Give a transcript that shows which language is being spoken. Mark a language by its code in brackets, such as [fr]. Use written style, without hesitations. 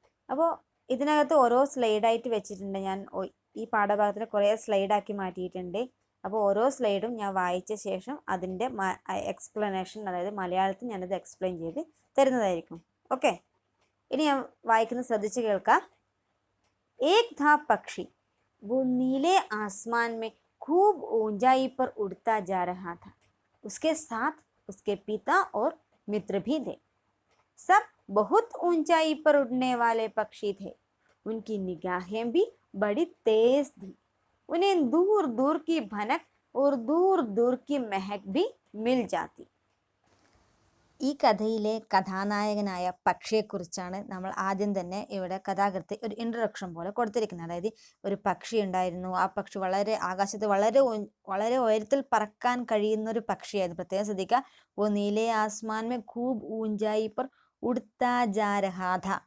[ml] അപ്പോൾ ഇതിനകത്ത് ഓരോ സ്ലൈഡായിട്ട് വെച്ചിട്ടുണ്ട്. ഞാൻ ഈ പാഠഭാഗത്തിന് കുറേ സ്ലൈഡാക്കി മാറ്റിയിട്ടുണ്ട്. അപ്പോൾ ഓരോ സ്ലൈഡും ഞാൻ വായിച്ച ശേഷം അതിൻ്റെ എക്സ്പ്ലനേഷൻ, അതായത് മലയാളത്തിൽ ഞാനത് എക്സ്പ്ലെയിൻ ചെയ്ത് തരുന്നതായിരിക്കും. ഓക്കെ. ഇനി ഞാൻ വായിക്കുന്നത് ശ്രദ്ധിച്ച് കേൾക്കാം. [hi] एक था पक्षी, वो नीले आसमान में खूब ऊंचाई पर उड़ता जा रहा था. उसके साथ उसके पिता और मित्र भी थे. सब बहुत ऊंचाई पर उड़ने वाले पक्षी थे. उनकी निगाहें भी बड़ी तेज थी. उन्हें दूर दूर की भनक और दूर दूर की महक भी मिल जाती. [ml] ഈ കഥയിലെ കഥാനായകനായ പക്ഷിയെക്കുറിച്ചാണ് നമ്മൾ ആദ്യം തന്നെ ഇവിടെ കഥാകൃത്ത് ഒരു ഇൻട്രൊഡക്ഷൻ പോലെ കൊടുത്തിരിക്കുന്നത്. അതായത് ഒരു പക്ഷി ഉണ്ടായിരുന്നു. ആ പക്ഷി ആകാശത്ത് വളരെ ഉയരത്തിൽ പറക്കാൻ കഴിയുന്ന ഒരു പക്ഷിയായിരുന്നു. പ്രത്യേകം ശ്രദ്ധിക്കുക. [hi] ഓ നീലെ ആസ്മാൻ മേ ഖൂബ് ഊഞ്ചായി പർ ഉഡ്താ ജാ രഹാ ഥാ.